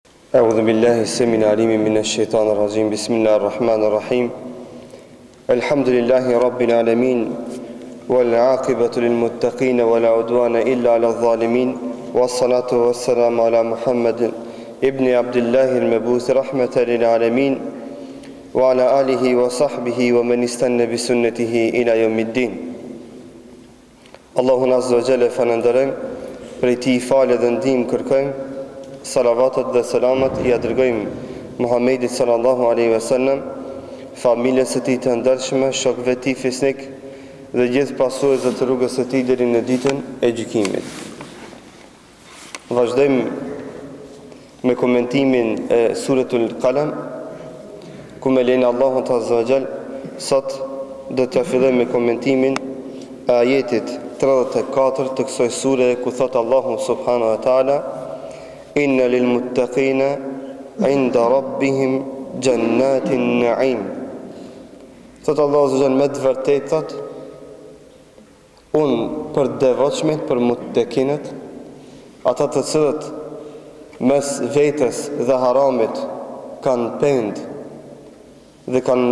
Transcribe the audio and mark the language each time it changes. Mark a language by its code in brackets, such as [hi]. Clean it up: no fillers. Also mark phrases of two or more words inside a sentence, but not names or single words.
[ar] أعوذ بالله السميع العليم من الشيطان الرجيم بسم الله الرحمن الرحيم الحمد لله رب العالمين والعاقبة للمتقين ولا عدوان إلا على الظالمين والصلاة والسلام على محمد ابن عبد الله المبعوث رحمة للعالمين وعلى آله وصحبه ومن استنى بسنته إلى يوم الدين [sq] Allahun [ar] عز وجل [sq] falënderojmë, prej Tij falë dhe ndihmë kërkojmë, salavatet dhe selamet I dërgojmë Muhammedit [ar] صلى الله عليه وسلم, [sq] familjes së tij të ndershme, shokëve të tij fisnik dhe gjithë pasuesve të rrugës së tij deri në ditën e gjykimit. Vazhdojmë me komentimin e Suratul Qalam, ku me lenin Allahut [ar] عز وجل [sq] sot do të fillojmë me komentimin e ajetit 34 të kësaj sure, ku thot Allahu [ar] سبحانه وتعالى: إن للمتقين عند ربهم جنات النعيم. [sq] Thot Allahu subhanahu me të vërtetë thot, unë për devotshmit, për muttaqinët, ata të cilët mes vetes dhe haramit kanë pend dhe kanë